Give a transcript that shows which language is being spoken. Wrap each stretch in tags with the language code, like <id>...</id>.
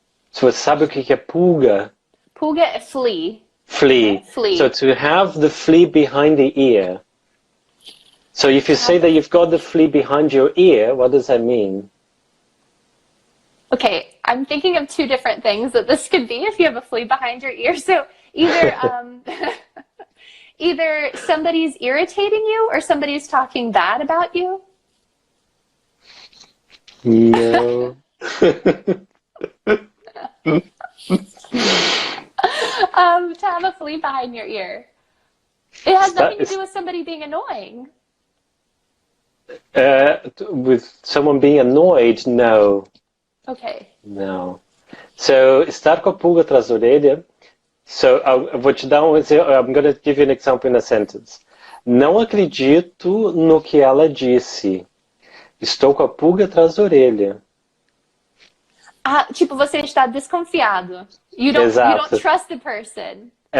<pt>Se você sabe o que é pulga? Pulga é flea.</pt> <en>Flea. Flea. So to have the flea behind the ear. So if you say that you've got the flea behind your ear, what does that mean? Okay, I'm thinking of two different things that this could be if you have a flea behind your ear. So either either somebody's irritating you or somebody's talking bad about you. No. To have a flea behind your ear. It has nothing to do with somebody being annoying. With someone being annoyed, no. Okay.</en> <pt>No. So, estar com a pulga atrás da orelha. So, eu vou te dar exemplo.</pt> <en>I'm going to give you an example in a sentence.</en> <pt>Não acredito no que ela disse. Estou com a pulga atrás da orelha. Ah, tipo, você está desconfiado.</pt> <en>You don't trust the person.</en>